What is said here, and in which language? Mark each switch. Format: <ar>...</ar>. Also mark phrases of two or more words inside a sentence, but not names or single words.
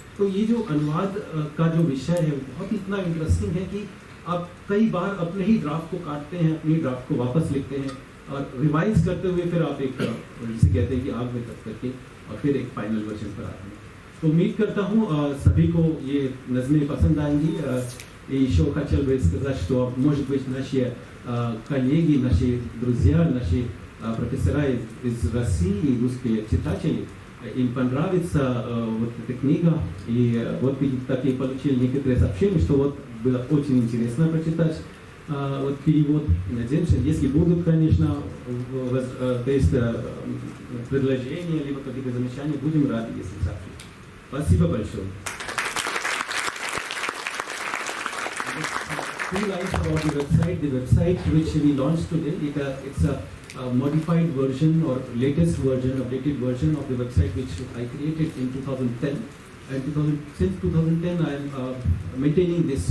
<hi>तो ये जो अनुवाद का जो विषय है वो बहुत ही इतना इंटरेस्टिंग है कि आप कई बार अपने ही ड्राफ्ट को काटते हैं, अपने ही ड्राफ्ट को वापस लिखते हैं, और रिवाइज करते हुए फिर आप एक जिसे कहते हैं कि आग में तक करके और फिर एक</hi> <en>final version</en> <hi>पर आते हैं। तो उम्मीद करता हूँ सभी को ये नज़में पसंद आएंगी।</hi> <ru>Еще хотел бы сказать, что, может быть, наши коллеги, наши друзья, наши профессора из России, русские читатели, им понравится вот эта книга, и вот такие получили некоторые сообщения, что вот было очень интересно прочитать вот перевод. Надеемся, если будут, конечно, то есть предложения, либо какие-то замечания, будем рады, если сообщить. Спасибо большое.</ru> <en>Two lines about the website. The website which we launched today, it's a modified version or latest version, updated version of the website which I created in 2010. And since 2010, I am maintaining this.</en>